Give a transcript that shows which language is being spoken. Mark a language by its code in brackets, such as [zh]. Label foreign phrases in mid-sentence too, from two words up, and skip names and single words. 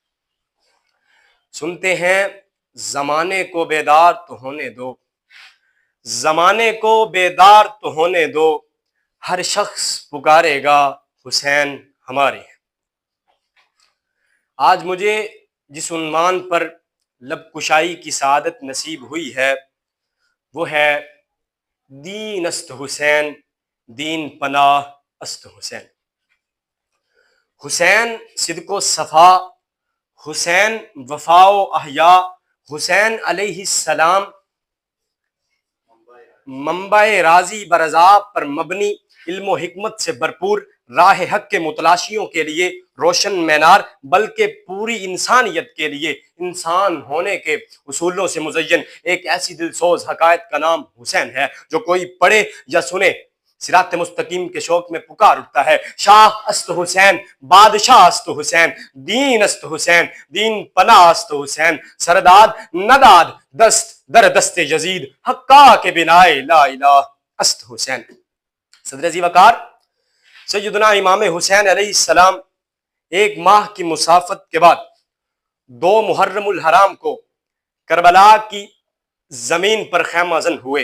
[ur] سنتے ہیں زمانے کو بیدار تو ہونے دو، زمانے کو بیدار تو ہونے دو، ہر شخص پکارے گا حسین ہمارے ہیں۔ آج مجھے جس عنوان پر لب کشائی کی سعادت نصیب ہوئی ہے وہ ہے [fa] دین است حسین، دین پناہ است حسین۔ [ur] حسین صدق و صفا، حسین وفا و احیا، حسین [ar] علیہ السلام [ur] منبع راضی برضا پر مبنی، علم و حکمت سے بھرپور، راہ حق کے متلاشیوں کے لیے روشن مینار، بلکہ پوری انسانیت کے لیے انسان ہونے کے اصولوں سے مزین ایک ایسی دلسوز حقائق کا نام حسین ہے جو کوئی پڑھے یا سنے صراط مستقیم کے شوق میں پکار اٹھتا ہے۔ [fa] شاہ است حسین، بادشاہ است حسین، دین است حسین، دین پناہ است حسین، سرداد نداد دست در دست یزید، حقا کے بنائے [ar] لا الہ [fa] است حسین۔ [ur] صدر عزیز وقار سیدنا امام حسین [ar] علیہ السلام [ur] ایک ماہ کی مسافت کے بعد 2 محرم الحرام کو کربلا کی زمین پر خیمہ زن ہوئے۔